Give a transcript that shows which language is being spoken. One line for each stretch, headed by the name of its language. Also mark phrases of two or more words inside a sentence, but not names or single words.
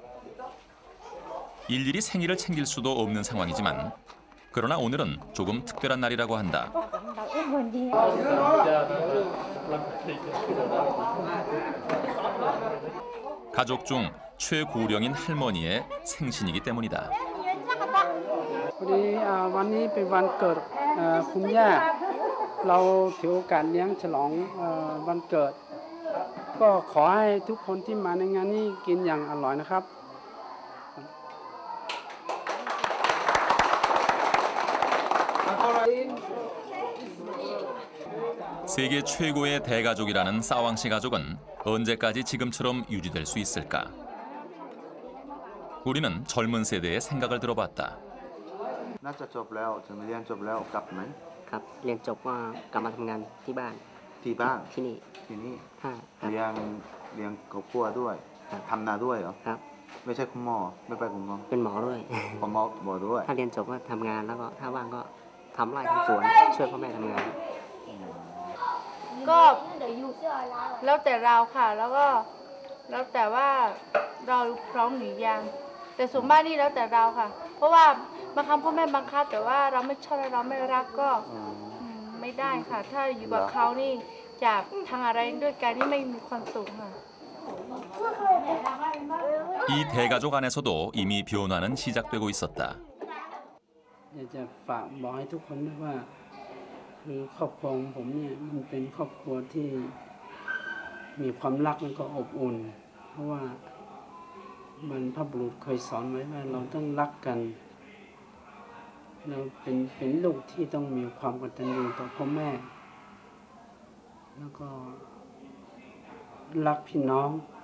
Korean: 일일이 생일을 챙길 수도 없는 상황이지만 그러나 오늘은 조금 특별한 날이라고 한다. 가족 중 최고령인 할머니의 생신이기 때문이다.
Thai: พอดีวันนี้เป็นวันเกิดคุณย่าเราถือโอกาสเลี้ยงฉลองวันเกิดก็ขอให้ทุกคนที่มาในงานนี้กินอย่างอร่อยนะครับ
Korean: 세계 최고의 대가족이라는 싸왕시 가족은 언제까지 지금처럼 유지될 수 있을까? 우리는 젊은 세대의 생각을 들어봤다.
Thai: น่าจะจบแล้วถึงเรียนจบแล้วกลับไหม ครับเรียนจบก็กลับมาทำงานที่บ้าน ที่บ้าน ที่นี่ ที่นี่ ครับ เลี้ยงครอบครัวด้วยทำนาด้วยเหรอ ครับ ไม่ใช่คุณหมอไม่ไปคุณหมอ เป็นหมอด้วย คุณหมอด้วย ถ้าเรียนจบก็ทำงานแล้วก็ถ้าว่างก็ทำไร่ทำสวนช่วยพ่อแม่ทำงาน ก็แล้วแต่เราค่ะ แล้วแต่ว่าเราพร้อมหรือยัง แต่ส่วนมากนี่แล้วแต่เราค่ะ เพราะว่าบางครั้งพ่อแม่บังคับแต่ว่าเราไม่ชอบและเราไม่รักก็ไม่ได้ค่ะ ถ้าอยู่กับเขานี่จะทำอะไรด้วยกันที่ไม่มีความสุขค่ะ
Korean: 이 대가족 안에서도 이미 변화는 시작되고 있었다.
Thai: อยากจะฝากบอกให้ทุกคนด้วยว่าคือครอบครัวของผมเนี่ยมันเป็นครอบครัวที่มีความรักแล้วก็อบอุ่น เพราะว่าบรรพบุรุษเคยสอนไว้ว่าเราต้องรักกันเราเป็นลูกที่ต้องมีความกตัญญูต่อพ่อแม่ แล้วก็รักพี่น้อง